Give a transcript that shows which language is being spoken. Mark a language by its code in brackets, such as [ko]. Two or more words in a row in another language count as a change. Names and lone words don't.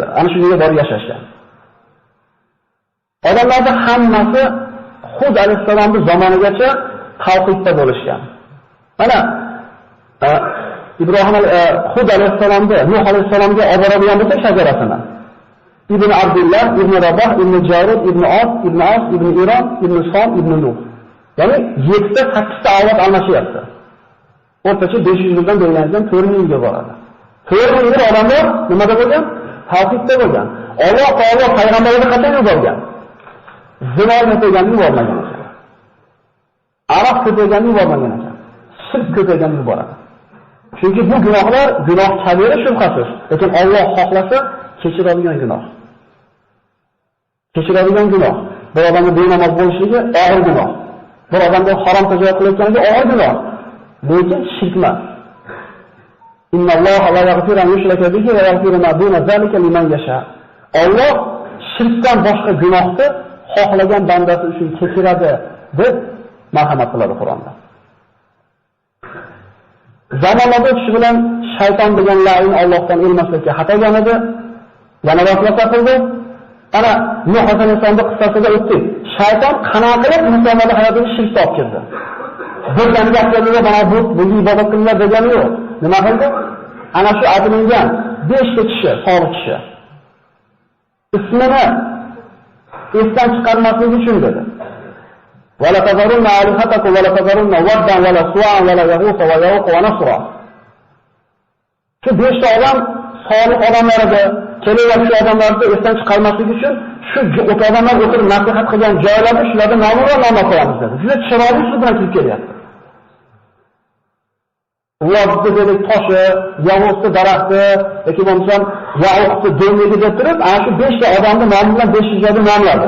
[uz] Ana shu yerga borib yashashgan. Odamlarning hammasi Hud alayhisalomning zamonigacha tavhidda bo'lishgan. Mana Hud alayhisalomda Nuh alayhisalomga olib boradigan bo'lsa shajarasini. Ibn Abdulloh, Ibn Rabah, Ibn Jarud, Ibn Os, Ibn As, Ibn Iron, Ibn Som, Ibn Nuh. Ya'ni 7-8 ta avlod almashyapti. O'rtacha 500 yildan bo'lgandan 4000 yilga boradi. 4000 yil odamlar nimada bo'lgan? Tavhidda bo'lgan. Alloh taolo payg'ambarlarni qachon yuborgan? Zino ko'payganini yubormagan ekan. Aroq ko'payganini yubormagan ekan. Shirk ko'payganini yuboradi. Chunki bu gunohlar gunoh kabira shubhasiz, lekin Alloh xohlasa kechiradigan gunoh. Kechiradigan gunoh. Bir odamning benamoz bo'lishligi og'ir gunoh. Bir odamga harom tajovuz qilayotganligi og'ir gunoh. Lekin shirk emas. [ar] إن الله لا يغفر أن يشرك به ويغفر ما دون ذلك لمن يشاء. [uz] Alloh shirkdan boshqa gunohni xohlagan bandasi uchun kechiradi deb marhamat qiladi Qur'onda. Zamonlarda o'tishi bilan shayton degan layn Allohdan ilmaslikka xatogan edi. Yana vasvasa qildi. Ana Nuh alayhissalomning qissasida o'tdik. Shayton qanaqa qilib insonlarning hayotiga shirk olib kirdi. Bir dam gaplarida mana bu ibodat qilinglar degani yo'q. Nima qildi? Ana shu aytilgan 5 ta kishi, solih kishi. Ismini esdan chiqarmaslik uchun dedi. [ar] ولا تذرن آلهتكم ولا تذرن ودا ولا سواعا ولا يغوث ويعوق ونسرا. [uz] Shu 5 ta odam solih odamlar edi. Kelayotgan odamlarni esdan chiqarmaslik uchun shu odamlar o'tirib nasihat qilgan joylarda shularga nom va nom qo'yamiz dedi. Juda chiroyli so'z bilan kirib kelyapti. Ularni dedi toshi, yovuzli daraxti yoki bo'lmasam yovuzli do'ngligi deb turib, ana shu 5 ta odamni nomi bilan 5 joyda nomladi.